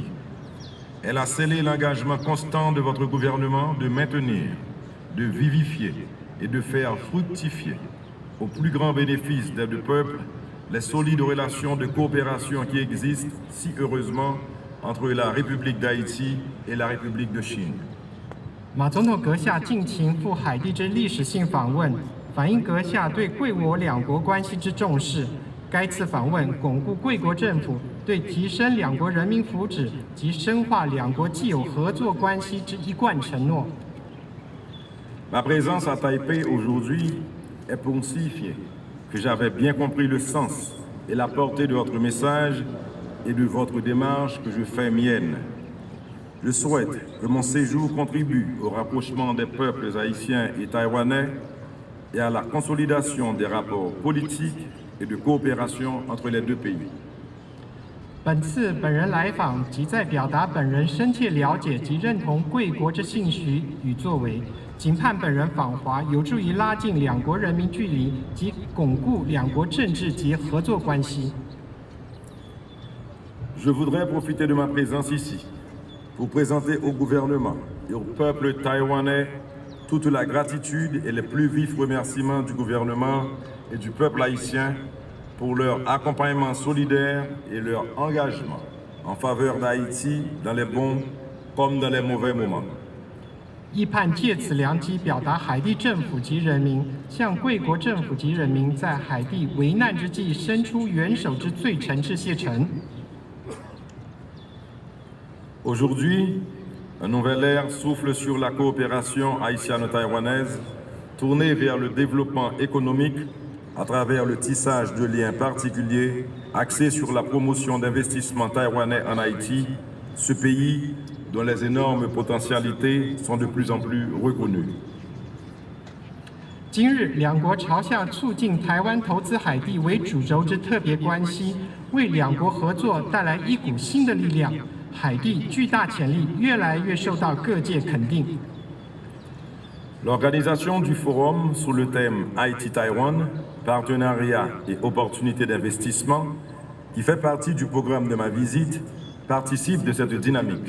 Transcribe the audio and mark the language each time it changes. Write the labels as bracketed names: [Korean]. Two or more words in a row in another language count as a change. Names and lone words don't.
[French] Elle a scellé l'engagement constant de votre gouvernement de maintenir, de vivifier et de faire fructifier au plus grand bénéfice des deux peuples les solides relations de coopération qui existent si heureusement entre la République d'Haïti et la République de Chine. [Chinese] 马总统阁下近期赴海地之历史性访问，反映阁下对贵我两国关系之重视。该次访问巩固贵国政府对提升两国人民福祉及深化两国既有合作关系之一贯承诺。 [French] Ma présence à Taipei aujourd'hui est pour signifier que j'avais bien compris le sens et la portée de votre message et de votre démarche que je fais mienne. Je souhaite que mon séjour contribue au rapprochement des peuples haïtiens et taïwanais et à la consolidation des rapports politiques et de coopération entre les deux pays. [Chinese] 本次本人来访，即在表达本人深切了解及认同贵国之信息与作为，仅盼本人访华有助于拉近两国人民距离及巩固两国政治及合作关系。 [French] Je voudrais profiter de ma présence ici pour présenter au gouvernement et au peuple taïwanais toute la gratitude et les plus vifs remerciements du gouvernement et du peuple haïtien pour leur accompagnement solidaire et leur engagement en faveur d'Haïti dans les bons comme dans les mauvais moments. [Chinese] 亦盼借此良机表达海地政府及人民向贵国政府及人民在海地危难之际伸出援手之最诚挚谢忱。 [French] Aujourd'hui, un nouvel air souffle sur la coopération haïtiano-taïwanaise tournée vers le développement économique à travers le tissage de liens particuliers axés sur la promotion d'investissements taïwanais en Haïti, ce pays dont les énormes potentialités sont de plus en plus reconnues. [Chinese] 今日，两国朝向促进台湾投资海地为主轴之特别关系，为两国合作带来一股新的力量。海地巨大潜力越来越受到各界肯定。 [French] L'organisation du forum sous le thème Haïti-Taïwan, partenariat et opportunités d'investissement, qui fait partie du programme de ma visite, participent de cette dynamique.